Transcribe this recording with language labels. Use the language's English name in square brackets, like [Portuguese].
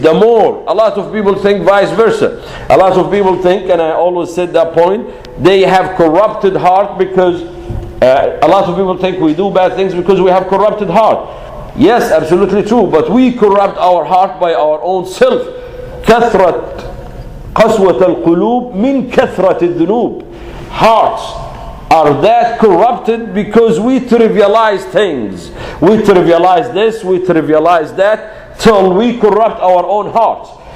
[English] The more, a lot of people think vice versa. A lot of people think, and I always said that point, they have corrupted heart because a lot of people think we do bad things because we have corrupted heart. Yes, absolutely true, but we corrupt our heart by our own self. [Arabic] كثرة قسوة القلوب من كثرة الذنوب. [English] Hearts are that corrupted because we trivialize things. We trivialize this, we trivialize that, till we corrupt our own hearts.